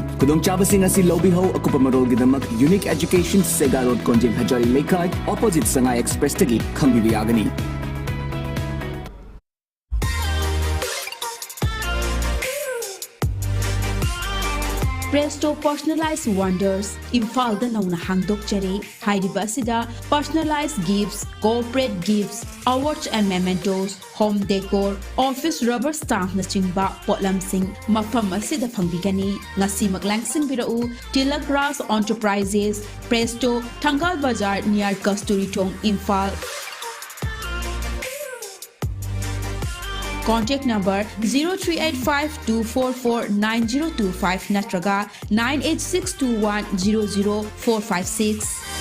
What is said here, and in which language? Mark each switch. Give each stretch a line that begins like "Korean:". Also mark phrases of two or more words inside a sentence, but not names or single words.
Manipuri: Kudong chaba sing asi lobby ho Marolgidamak Unique Education Sega Road Konjing Hajari Lekai opposite Sangai Express Tagi Khambi Yagani. Presto Personalized Wonders, Imphal da nauna hangdok jare, Haidibasida,
English: personalized gifts, corporate gifts, awards and mementos, home decor, office rubber stamp
Manipuri: na chingba, potlam sing, mafam asida pangbigani, ngasi maglangsing birau, Tila Grass Enterprises, Presto, Tangal Bazar near Kasturi Tong, Imphal.
English: Contact number
Manipuri: 0385-244-9025 natraga 98621-00456.